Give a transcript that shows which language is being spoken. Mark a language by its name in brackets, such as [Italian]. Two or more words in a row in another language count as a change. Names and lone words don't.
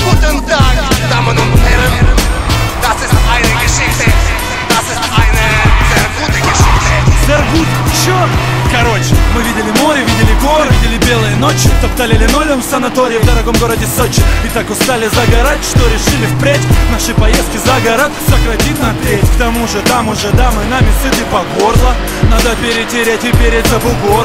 [German] Guten Tag, Damen und Herren. Das ist eine Geschichte. Das ist eine sehr gute Geschichte. Sehr gut, [Russian] чё? Короче, мы видели море, видели горы, видели белые ночи, топтали линолеум в санатории в дорогом городе Сочи. И так устали загорать, что решили впредь наши поездки за город сократить на треть. К тому же там уже дамы нами сыты по горло. Надо перетереть и переть за бугор.